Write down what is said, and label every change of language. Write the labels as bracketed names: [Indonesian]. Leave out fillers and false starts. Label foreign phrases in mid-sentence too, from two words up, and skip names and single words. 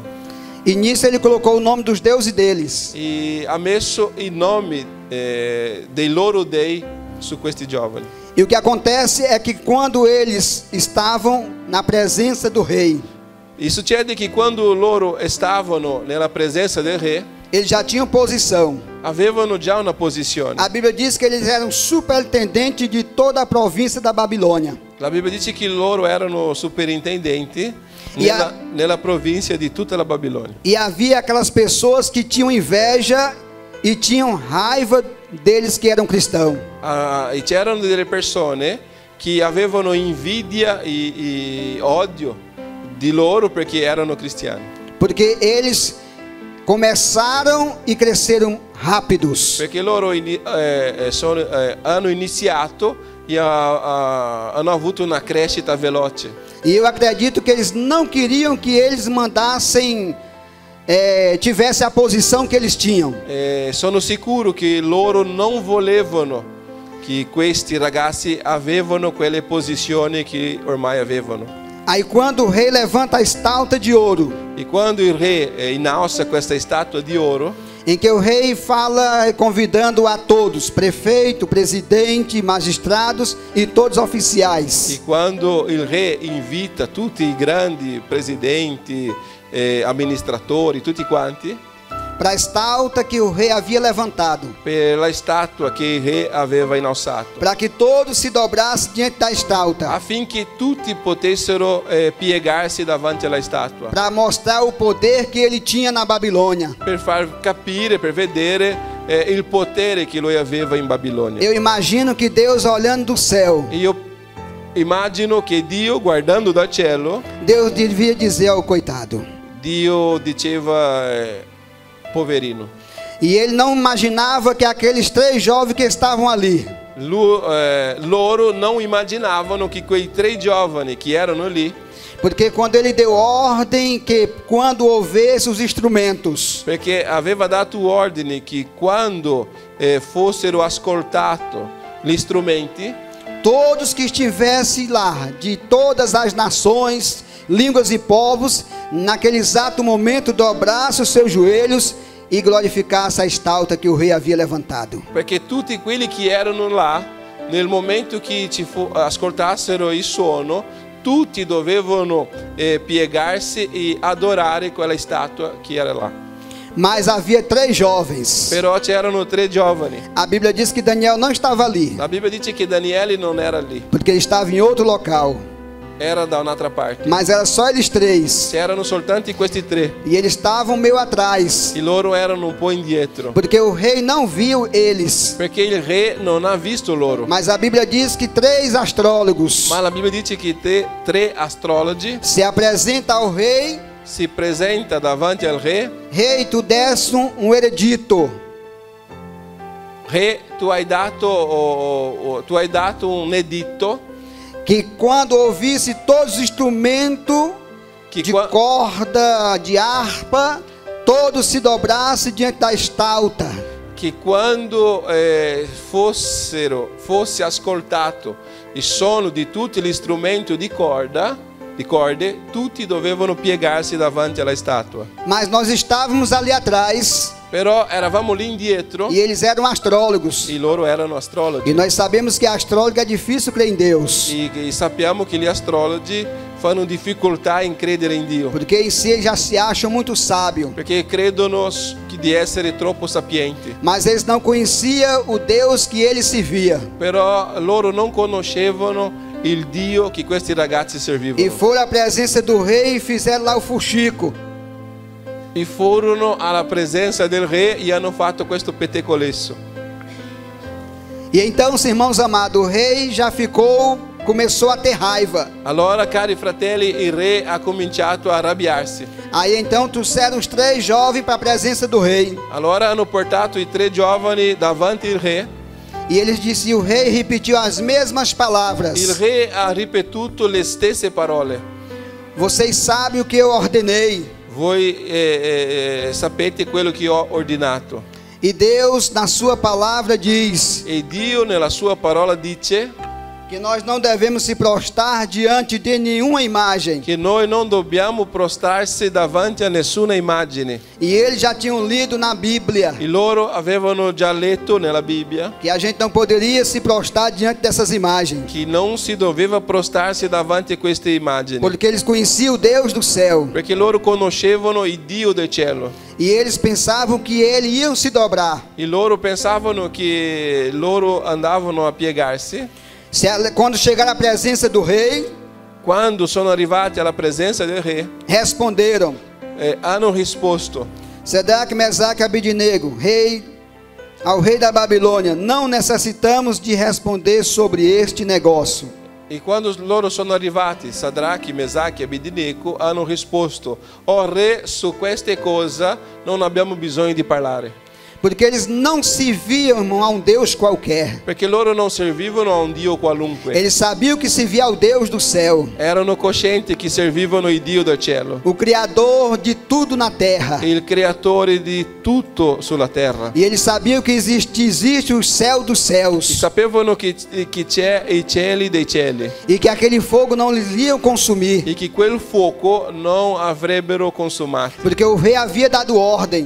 [Portuguese] E nisso ele colocou o nome dos deuses deles. [Italian] E ha messo i nomi dei loro dei su questi giovani. [Portuguese] E o que acontece é que quando eles estavam na presença do rei, [Italian] E succede che quando loro stavano nella presenza del re, [Portuguese] eles já tinham posição. [Italian] avevano già una posizione. [Portuguese] A Bíblia diz que eles eram superintendentes de toda a província da Babilônia. [Italian] La Bibbia dice che loro erano superintendenti E nella provincia di tutta la Babilonia. [Portuguese] E havia aquelas pessoas que tinham inveja e tinham raiva deles que eram cristãos. [Italian] E c'erano delle persone che avevano invidia e odio di loro perché erano cristiani. [Portuguese] Porque eles começaram e cresceram rápidos. [Italian] Perché loro hanno iniziato e hanno avuto una crescita veloce. [Portuguese] E eu acredito que eles não queriam que eles mandassem, tivesse a posição que eles tinham. [Italian] Sono sicuro che loro non volevano che questi ragazzi avevano quelle posizioni che ormai avevano. [Portuguese] Aí quando o rei levanta a estátua de ouro, [Italian] E quando il re innalza questa statua di oro, [Portuguese] em que o rei fala convidando a todos, prefeito, presidente, magistrados e todos oficiais. [Italian] e quando il re invita tutti i grandi presidenti, amministratori, tutti quanti, [Portuguese] Para a estátua que o rei havia levantado, [Italian] per la statua che il re aveva innalzato, [Portuguese] para que todos se dobrassem diante da estátua, [Italian] affinché tutti potessero piegarsi davanti alla statua, [Portuguese] para mostrar o poder que ele tinha na Babilônia. [Italian] per far capire, per vedere il potere che lui aveva in Babilonia. [Portuguese] Eu imagino que Deus olhando do céu, [Italian] E io immagino che Dio, guardando dal cielo, [Portuguese] Deus devia dizer ao coitado. [Italian] Dio diceva, poverino. [Portuguese] E ele não imaginava que aqueles 3 jovens que estavam ali, [Italian] Loro non immaginavano che quei 3 giovani che erano lì, [Portuguese] porque quando ele deu ordem que quando houvesse os instrumentos, [Italian] perché aveva dato ordine che quando fossero ascoltati gli strumenti, [Portuguese] todos que estivessem lá, de todas as nações, línguas e povos, naquele exato momento dobrassem os seus joelhos e glorificassem a estátua que o rei havia levantado. [Italian] perché tutti quelli che erano là, nel momento che ascoltassero il suono, tutti dovevano piegarsi e adorare quella statua che era là. [Portuguese] Mas havia 3 jovens. [Italian] Però c'erano 3 giovani. [Portuguese] A Bíblia diz que Daniel não estava ali, [Italian] La Bibbia dice che Daniele non era lì, [Portuguese] porque ele estava em outro local. [Italian] era da un'altra parte. [Portuguese] Mas era só eles 3. [Italian] C'erano soltanto questi 3 [Portuguese] E eles estavam meio atrás, [Italian] e loro erano un po' indietro, [Portuguese] porque o rei não viu eles. [Italian] perché il re non ha visto loro. [Portuguese] Mas a Bíblia diz que 3 astrólogos [Italian] Ma la Bibbia dice che 3 astrologi [Portuguese] se apresentam ao rei. [Italian] si presenta davanti al re. [Portuguese] Rei, tu desse um edito. [Italian] Re, tu hai dato un editto [Portuguese] Que quando ouvisse todos os instrumentos [Italian] che [Portuguese] de corda, de harpa, todos se dobrassem diante da estátua. [Italian] che quando fosse ascoltato il suono di tutti gli strumenti di corde, tutti dovevano piegarsi davanti alla statua. [Portuguese] Mas nós estávamos ali atrás, [Italian] Però eravamo lì indietro [Portuguese] e eles eram astrólogos. [Italian] e loro erano astrologi. [Portuguese] E nós sabemos que astrólogo é difícil crer em Deus, [Italian] E sappiamo che gli astrologi fanno difficoltà in credere in Dio, [Portuguese] porque em si já se acham muito sábios. [Italian] perché credono di essere troppo sapienti. [Portuguese] Mas eles não conheciam o Deus que ele servia. [Italian] Però loro non conoscevano il Dio che questi ragazzi E servivano. [Portuguese] foram à presença do rei e fizeram lá o fuxico. [Italian] E furono alla presenza del re e hanno fatto questo pettegolezzo. [Portuguese] E então, irmãos amados, o rei já começou a ter raiva. [Italian] Allora, cari fratelli, il re ha cominciato a arrabbiarsi. [Portuguese] Aí então trouxeram os 3 jovens para a presença do rei. [Italian] Allora hanno portato i 3 giovani davanti il re. [Portuguese] E eles disseram, e o rei repetiu as mesmas palavras. [Italian] Il re ha ripetuto le stesse parole. [Portuguese] Vocês sabem o que eu ordenei. [Italian] Voi sapete quello che ho ordinato. [Portuguese] E Deus, na sua palavra, diz [Italian] E Dio nella sua parola dice [Portuguese] que nós não devemos se prostrar diante de nenhuma imagem. [Italian] che noi non dobbiamo prostrarsi davanti a nessuna immagine. [Portuguese] E eles já tinham lido na Bíblia [Italian] E loro avevano già letto nella Bibbia [Portuguese] que a gente não poderia se prostrar diante dessas imagens, [Italian] che non si doveva prostrarsi davanti a queste immagini, [Portuguese] porque eles conheciam o Deus do céu. [Italian] perché loro conoscevano il Dio del cielo. [Portuguese] E eles pensavam que ele iam se dobrar. [Italian] E loro pensavano che loro andavano a piegarsi. [Portuguese] Quando chegaram à presença do rei, [Italian] Quando sono arrivati alla presenza del re, [Portuguese] responderam: [Italian] hanno risposto: [Portuguese] Sedraque, Mesaque e Abednego, ao rei da Babilônia, não necessitamos de responder sobre este negócio. [Italian] E quando loro sono arrivati, Sadrachi, Mesach e Abednego hanno risposto: "O re, su queste cose non abbiamo bisogno di parlare." [Portuguese] Porque eles não serviam, irmão, a um Deus qualquer. [Italian] Perché loro non servivano a un Dio qualunque. [Portuguese] Eles sabiam que servia ao Deus do céu, [Italian] Erano coscienti che servivano il Dio del cielo, [Portuguese] o Criador de tudo na terra. [Italian] il creatore di tutto sulla terra. [Portuguese] E eles sabiam que existe o céu dos E céus. [Italian] sapevano che c'è i cieli dei cieli [Portuguese] E que aquele fogo não lhes ia consumir. [Italian] e che quel fuoco non avrebbero consumato. [Portuguese] Porque o rei havia dado ordem.